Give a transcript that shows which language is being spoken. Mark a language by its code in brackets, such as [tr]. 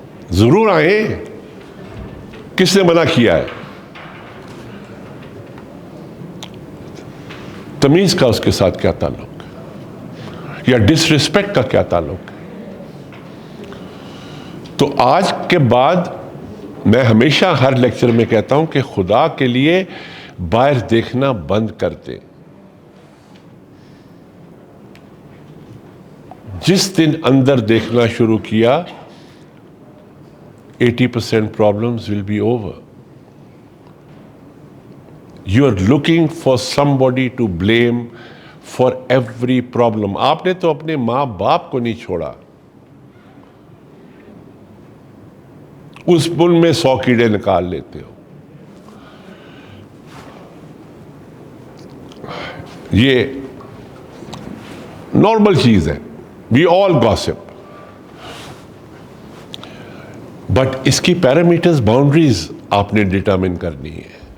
[ur] ضرور آئیں, کس نے منع کیا ہے؟ تمیز کا اس کے ساتھ کیا تعلق ہے, یا ڈس ریسپیکٹ کا کیا تعلق ہے؟ تو آج کے بعد میں ہمیشہ ہر لیکچر میں کہتا ہوں کہ خدا کے لیے باہر دیکھنا بند کر دیں. جس دن اندر دیکھنا شروع کیا [en] 80% problems will be over. You are looking for somebody to blame for every problem. [ur] آپ نے تو اپنے ماں باپ کو نہیں چھوڑا, اس بن میں 100 کیڑے نکال لیتے ہو. یہ نارمل چیز ہے, [en] we all gossip, but [ur] اس کی پیرامیٹرز, باؤنڈریز آپ نے ڈٹرمن کرنی ہے.